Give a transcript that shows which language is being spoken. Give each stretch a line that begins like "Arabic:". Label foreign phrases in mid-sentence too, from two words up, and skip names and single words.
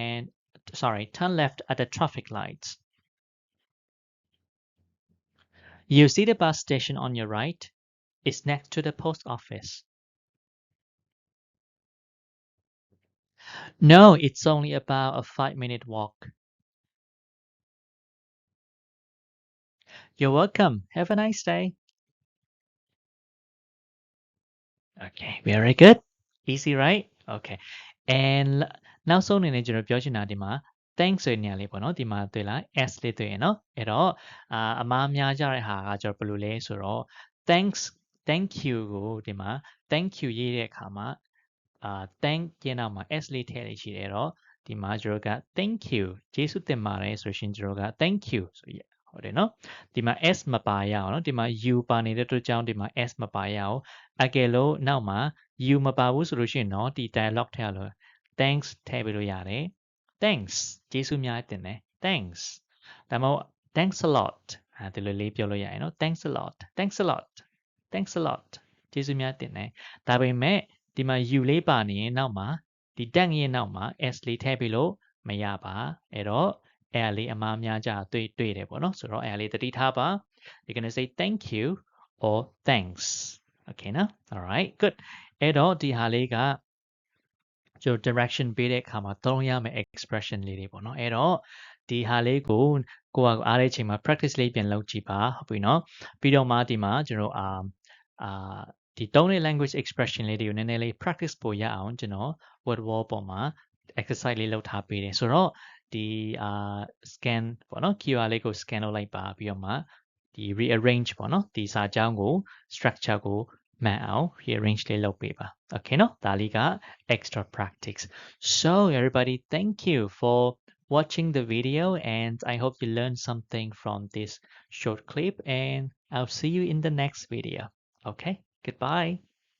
English: at the traffic lights you see the bus station on your right it's next to the post office no it's only about a 5-minute walk you're welcome have a nice day okay very good easy right okay and
Burmese: နောက်ဆုံးအနေနဲ့ကျွန်တော်ပြောချင်တာဒီမှာ thanks ဆိုတဲ့နေရာလေးပေါ့နော်ဒီမှာတွေ့လား s လေးတွေ့ရနော်အဲ့တော့အမားများကြတဲ့ဟာက ကျွန်တော်ဘယ်လိုလဲဆိုတော့
English: thank you
Burmese: ကိုဒီမှာ
English: thank you
Burmese: ရေးတဲ့အခါမှာthank ရဲ့နောက်မှာ s လေးထည့်ရရှိတယ်တော့ဒီမှာ ကျွန်တော်က
English: thank you
Burmese: ကျေးဇူးတင်ပါတယ်ဆိုရှင်ကျွန်တော်က
English: thank you
Burmese: ဆိုရဟုတ်တယ်နော်ဒီမှာ s မပါရအောင်နော်ဒီမှာ u ပါနေတဲ့အတွက်ကြောင့်ဒီမှာ s မပါရအောင်အကယ်လို့နောက်မှာ u မပါဘူးဆိုလို့ရှိရင်နော်ဒီ dialogue ထည့်လို့ thanks ထည့်ပြီးလို့ရတယ် thanks ကျေးဇူးများတင်တယ် thanks ဒါမှမဟုတ်
English: thanks a lot
Burmese: ဒီလိုလေးပြောလို့ရရင်နော်
English: thanks a lot
Burmese: ကျေးဇူးများတင်တယ်ဒါပေမဲ့ဒီမှာ u လေးပါနေရင်နောက်မှာဒီ thank ရဲ့နောက်မှာ s လေးထည့်ပြီးလို့မရပါအဲ့တော့အဲ့လေးအမားများကြတွေ့တယ်ပေါ့နော်ဆိုတော့အဲ့လေးသတိထားပါ you're
English: going to say thank you or thanks okay
Burmese: နော်
English: all right good
Burmese: အဲ့တော့ဒီဟာလေးကကျွန်တော် direction ပေးတဲ့အခါမှာသုံးရမယ့် expression လေးတွေပေါ့နော်အဲ့တော့ဒီဒီဟာလေးကိုကိုကအားတဲ့အချိန်မှာ practice လေး ပြန်လုပ်ကြည့်ပါဟုတ်ပြီနော်ပြီးတော့မှဒီမှာကျွန်တော်ဒီသုံးတဲ့
English: language expression
Burmese: လေးတွေကိုနည်းနည်းလေး practice ပို့ရအောင် ကျွန်တော်
English: word wall
Burmese: ပေါ်မှာ exercise လေးလုပ်ထားပေးတယ်ဆိုတော့ဒီscan ပေါ့နော် QR လေးကို scan လုပ်လိုက်ပါပြီးတော့မှဒီ rearrange ပေါ့နော်ဒီစာကြောင်းကို structure ကိုမှန်အောင် rearrange လေးလုပ်ပေးပါ okay နော်ဒါလေးက
English: extra practice so everybody thank you for watching the video and I hope you learned something from this short clip and I'll see you in the next video okay goodbye